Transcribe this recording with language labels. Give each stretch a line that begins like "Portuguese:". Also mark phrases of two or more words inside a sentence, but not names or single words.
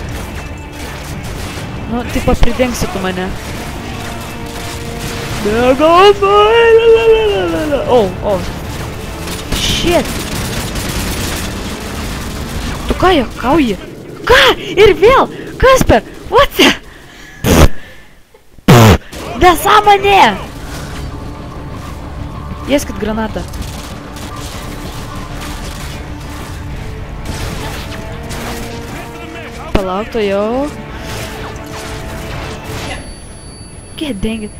Lithuanian: Nu, taip pridengsi tu mane. Bėgam. Shit. Tu ką juokauji? Ką? Ir vėl? Kasper?
English: What the?
Lithuanian: Nesąmonė! Jėskit granatą. Palauk, to jau.
English: Get dang it.